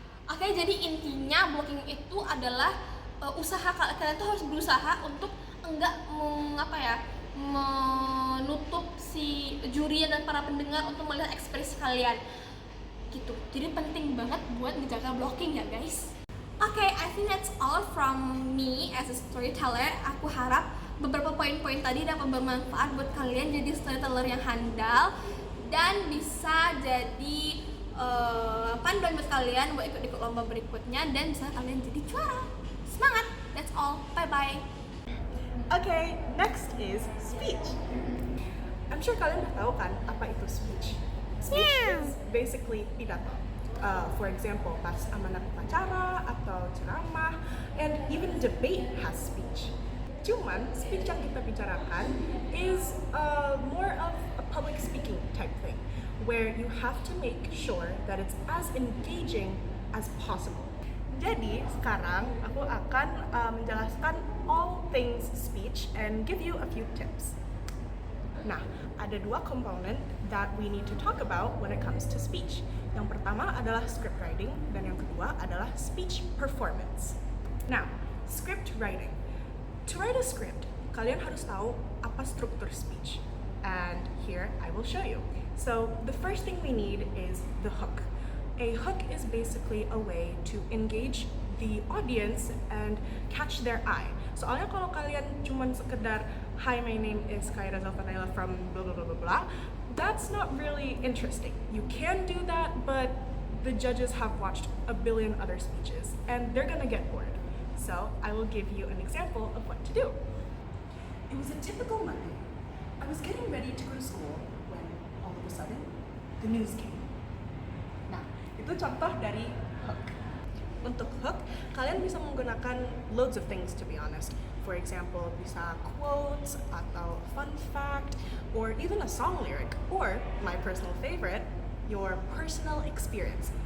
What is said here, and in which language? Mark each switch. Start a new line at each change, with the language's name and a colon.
Indonesian: Oke, jadi intinya blocking itu adalah usaha kalian tuh harus berusaha untuk enggak menutup si juri dan para pendengar untuk melihat ekspresi kalian gitu. Jadi penting banget buat menjaga blocking ya guys.
English: Oke, I think that's all from me as a storyteller.
Indonesian: Aku harap beberapa poin-poin tadi dapat bermanfaat buat kalian jadi storyteller yang handal dan bisa jadi panduan buat kalian buat ikut lomba berikutnya dan bisa kalian jadi juara. Semangat!
English: That's all. Bye-bye. Okay, next is speech. I'm sure
Indonesian: kalian udah tahu kan apa itu
English: speech. Speech is basically pidato. For example,
Indonesian: pas amanat upacara atau ceramah,
English: and even debate has speech.
Indonesian: Cuman,
English: speech
Indonesian: yang kita bicarakan
English: is more of a public speaking type thing, where you have to make sure that it's as engaging as possible.
Indonesian: Jadi, sekarang aku akan menjelaskan
English: all things speech and give you a few tips.
Indonesian: Nah, ada dua komponen
English: that we need to talk about when it comes to speech.
Indonesian: Yang pertama adalah script writing, dan yang kedua adalah speech performance.
English: Now, script writing. To write a script,
Indonesian: kalian harus tahu apa struktur
English: speech. And here I will show you. So, the first thing we need is the hook. A hook is basically a way to engage the audience and catch their eye.
Indonesian: Soalnya kalau kalian cuman sekedar,
English: hi, my name is Kakay from blah blah blah blah blah, that's not really interesting. You can do that, but the judges have watched a billion other speeches and they're gonna get bored. So I will give you an example of what to do. It was a typical Monday. I was getting ready to go to school when all of a sudden the news came.
Indonesian: Nah, itu contoh dari hook. Untuk hook, kalian bisa menggunakan
English: loads of things to be honest. For example, bisa quotes atau fun fact or even a song lyric or my personal favorite, your personal experience.